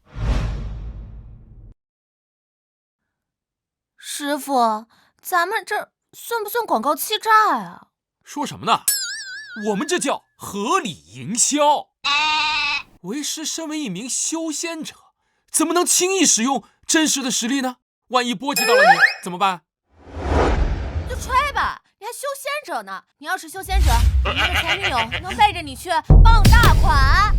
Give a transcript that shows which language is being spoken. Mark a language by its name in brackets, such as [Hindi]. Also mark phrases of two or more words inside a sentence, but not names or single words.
[Chinese] 師傅，咱們這算不算廣告欺詐啊？說什麼呢？我們這叫合理營銷。為師身為一名修仙者，怎麼能輕易使用真實的實力呢？萬一波及到了你怎麼辦？就吹吧，你還修仙者呢？你要是修仙者，你的前女友能背着你去傍大款。